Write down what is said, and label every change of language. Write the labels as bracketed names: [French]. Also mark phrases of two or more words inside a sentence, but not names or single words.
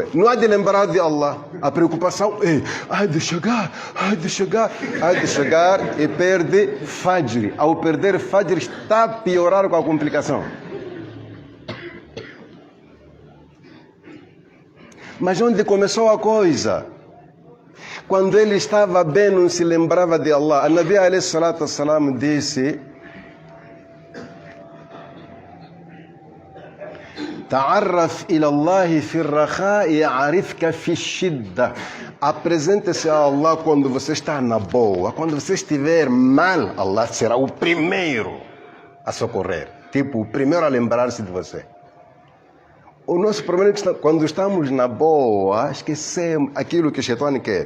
[Portuguese] Não há de lembrar de Allah. A preocupação é, há de chegar e perde Fajr. Ao perder Fajr está a piorar com a complicação. Mas onde começou a coisa? Quando ele estava bem, não se lembrava de Allah. [Arabic] النبي عليه الصلاة والسلام disse: تعرف إلى الله في الرخاء يعرفك في الشدة. [Portuguese] Apresente-se a Allah quando você está na boa. Quando você estiver mal, Allah será o primeiro a socorrer. Tipo, o primeiro a lembrar-se de você. O nosso problema é que quando estamos na boa, esquecemos aquilo que o Shaitan quer.